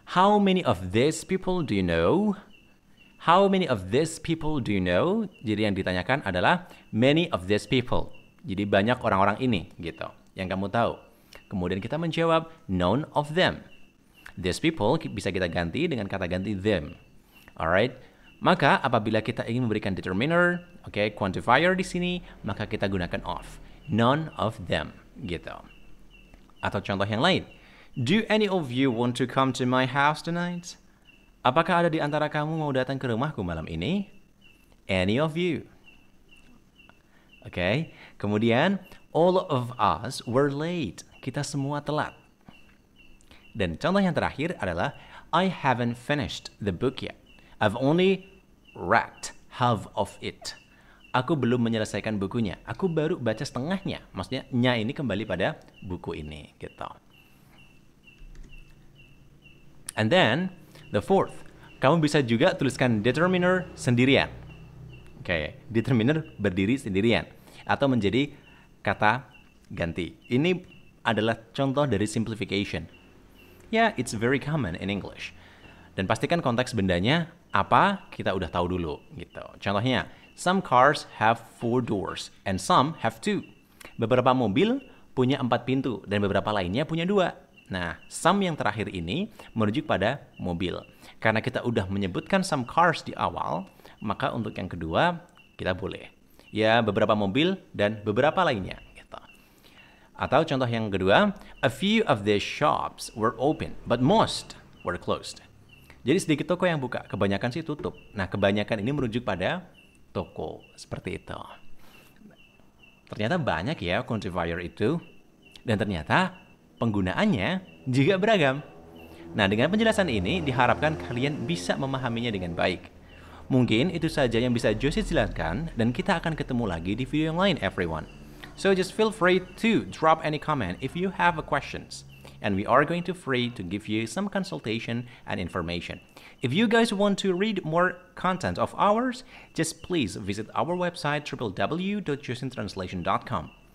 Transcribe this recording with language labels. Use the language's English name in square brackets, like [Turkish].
[English] How many of these people do you know? How many of these people do you know? [Indonesian] Jadi yang ditanyakan adalah [English] many of these people. [Indonesian] Jadi banyak orang-orang ini gitu yang kamu tahu. Kemudian kita menjawab [English] none of them. These people [Indonesian] bisa kita ganti dengan kata ganti [English] them. Alright? [Indonesian] Maka apabila kita ingin memberikan determiner, quantifier di sini, maka kita gunakan of. [English] None of them [Indonesian] gitu. Atau contoh yang lain. [English] Do any of you want to come to my house tonight? [Indonesian] Apakah ada di antara kamu mau datang ke rumahku malam ini? [English] Any of you. [Indonesian] Kemudian, [English] all of us were late. [Indonesian] Kita semua telat. Dan contoh yang terakhir adalah, [English] I haven't finished the book yet. I've only read half of it. [Indonesian] Aku belum menyelesaikan bukunya. Aku baru baca setengahnya. Maksudnya, nya ini kembali pada buku ini. Gitu. [English] And then, the fourth. [Indonesian] Kamu bisa juga tuliskan determiner sendirian. Determiner berdiri sendirian. Atau menjadi kata ganti. Ini adalah contoh dari simplification. [English] It's very common in English. [Indonesian] Dan pastikan konteks bendanya apa, kita udah tahu dulu. Gitu. Contohnya, [English] some cars have 4 doors and some have 2. [Indonesian] Beberapa mobil punya 4 pintu dan beberapa lainnya punya 2. Nah, some yang terakhir ini merujuk pada mobil. Karena kita udah menyebutkan [English] some cars [Indonesian] di awal, maka untuk yang kedua kita boleh. Beberapa mobil dan beberapa lainnya. Gitu. Atau contoh yang kedua, [English] a few of these shops were open, but most were closed. [Indonesian] Jadi sedikit toko yang buka, kebanyakan sih tutup. Nah, kebanyakan ini merujuk pada toko, seperti itu. Ternyata banyak ya quantifier itu. Dan ternyata penggunaannya juga beragam. Nah, dengan penjelasan ini diharapkan kalian bisa memahaminya dengan baik. Mungkin itu saja yang bisa Josie jelaskan dan kita akan ketemu lagi di video yang lain, [English] everyone. So just feel free to drop any comment if you have questions. And we are going to free to give you some consultation and information. If you guys want to read more content of ours, just please visit our website www.josintranslation.com.